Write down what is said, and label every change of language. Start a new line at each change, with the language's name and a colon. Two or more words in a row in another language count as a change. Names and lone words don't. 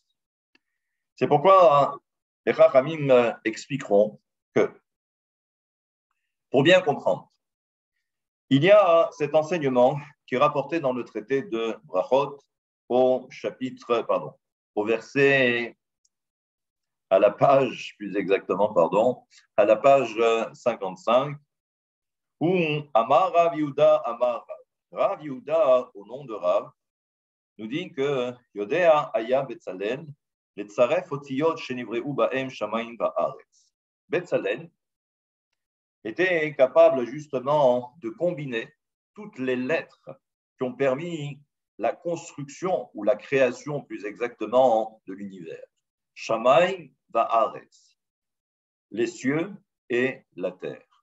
French: C'est pourquoi les Chachamim expliqueront que, pour bien comprendre, il y a cet enseignement qui est rapporté dans le traité de Brachot au verset, à la page 55, où Amar Rav Yehuda, Rav Yehuda, au nom de Rav, nous dit que
Hebrew: יודע היה בצלאל, לצרף אותיות שנבראו בהם שמים וארץ.
French: Betzalel était capable justement de combiner toutes les lettres qui ont permis la construction ou la création plus exactement de l'univers.
Hebrew: שמים וארץ,
French: les cieux et la terre.